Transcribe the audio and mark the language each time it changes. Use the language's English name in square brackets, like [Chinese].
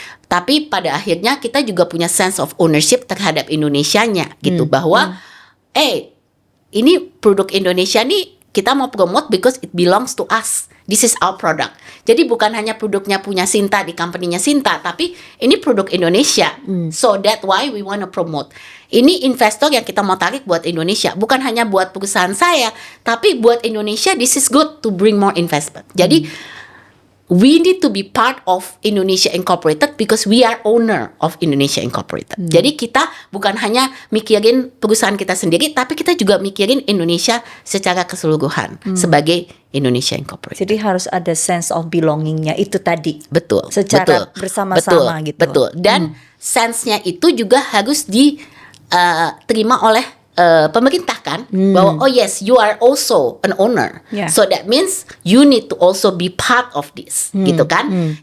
[Indonesian] Tapi pada akhirnya kita juga punya sense of ownership terhadap Indonesianya gitu, bahwa ini produk Indonesia nih kita mau promote [English] because it belongs to us. This is our product. [Indonesian] Jadi bukan hanya produknya punya Sinta di company-nya Sinta, tapi ini produk Indonesia. [English] So that's why we want to promote. [Indonesian] Ini investor yang kita mau tarik buat Indonesia, bukan hanya buat perusahaan saya, tapi buat Indonesia. [English] This is good to bring more investment. Jadi we need to be part of Indonesia Incorporated because we are owner of Indonesia Incorporated. [Indonesian] Jadi kita bukan hanya mikirin perusahaan kita sendiri, tapi kita juga mikirin Indonesia secara keseluruhan sebagai Indonesia Incorporated. Jadi harus ada sense of belongingnya itu tadi. Betul. Secara bersama-sama gitu. Betul. Dan sense-nya itu juga harus diterima oleh pemerintah kan, bahwa [English] oh yes, you are also an owner, so that means you need to also be part of this, [Indonesian] gitu kan.